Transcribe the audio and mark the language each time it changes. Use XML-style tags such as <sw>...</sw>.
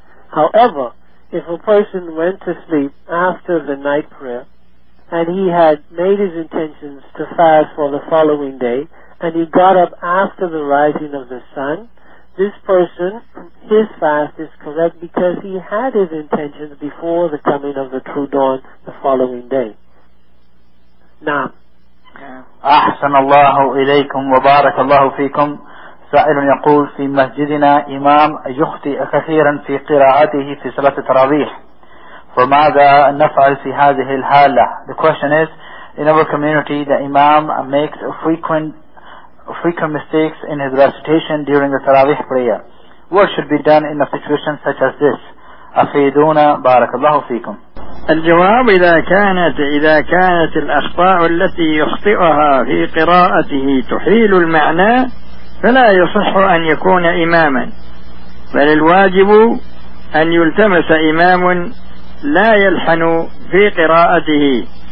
<en>However, if a person went to sleep after the night prayer and he had made his intentions to fast for the following day and he got up after the rising of the sun, this person, his fast is correct because he had his intentions before the coming of the true dawn the following day. Now,</en> <ar>أحسن الله إليكم وبارك الله فيكم. سائل يقول: في مسجدنا إمام يخطئ كثيرا في قراءته في صلاة التراويح، فماذا نفعل في هذه الحالة؟</ar> <en>The question is: in our community, the Imam makes frequent mistakes in his recitation during the Taraweeh prayer. What should be done in a situation such as this?</en> <ar>أفيدونا بارك الله فيكم. الجواب: إذا كانت الأخطاء التي يخطئها في قراءته تحيل المعنى فلا يصح أن يكون إماما، بل الواجب أن يلتمس إمام لا يلحن في قراءته.</ar>